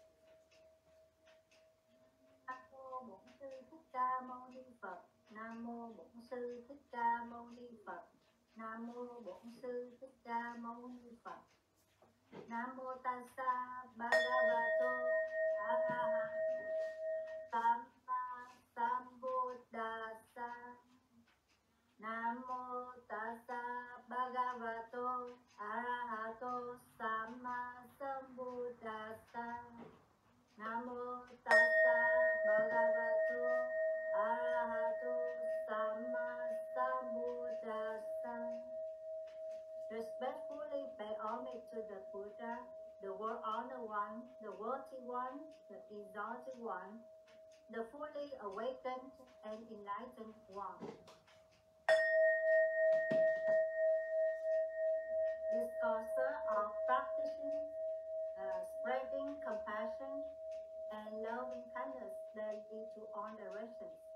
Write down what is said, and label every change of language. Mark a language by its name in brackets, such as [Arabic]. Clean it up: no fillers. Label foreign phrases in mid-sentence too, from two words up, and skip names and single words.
[Vietnamese] Nam mô Bổn Sư Thích Ca Mâu Ni Phật. Nam mô Bổn Sư Thích Ca Mâu Ni Phật. Nam mô Bổn Sư Thích Ca Mâu Ni Phật. Nam mô [Pali] Tassa Bhagavato Arahato Samma Sambuddhassa. [Vietnamese] Nam mô [Pali] Tassa Bhagavato Arahato Samma Sambuddhassa. [Vietnamese] Nam mô [Pali] Tassa Bhagavato Arahato Samma Sambuddhassa. [English] Respectfully pay homage to the Buddha, the world honored one, the worthy one, the exalted one, the fully awakened and enlightened one. Discourser of practicing, spreading compassion and loving kindness daily to all directions.